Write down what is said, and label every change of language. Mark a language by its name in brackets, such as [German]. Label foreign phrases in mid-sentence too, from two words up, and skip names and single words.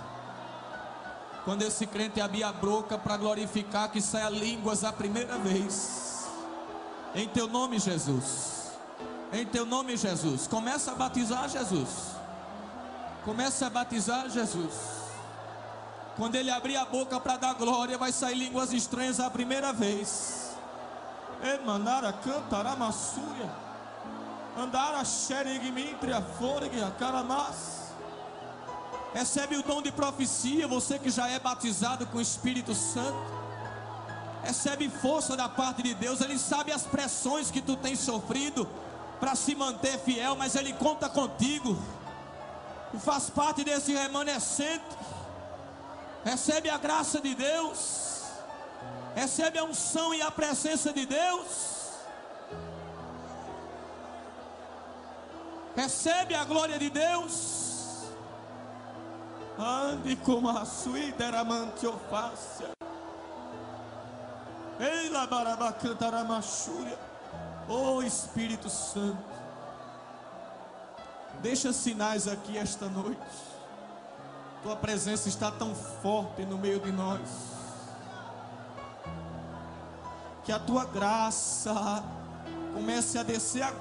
[Portuguese] Quando esse crente abrir a boca para glorificar, que saia línguas a primeira vez. Em teu nome, Jesus. Em teu nome, Jesus. Começa a batizar, Jesus. Começa a batizar, Jesus. Quando ele abrir a boca para dar glória, vai sair línguas estranhas a primeira vez. Emanara cantará massúria. Andara xerigmintria foregia caramas. Recebe o dom de profecia, você que já é batizado com o Espírito Santo. Recebe força da parte de Deus. Ele sabe as pressões que tu tens sofrido para se manter fiel, mas Ele conta contigo. Tu faz parte desse remanescente. Recebe a graça de Deus. Recebe a unção e a presença de Deus. Recebe a glória de Deus. Ande como a suída mantiofácia. Ei, labaraba cantaramachúria. Oh Espírito Santo, deixa sinais aqui esta noite. Tua presença está tão forte no meio de nós. Que a tua graça comece a descer agora.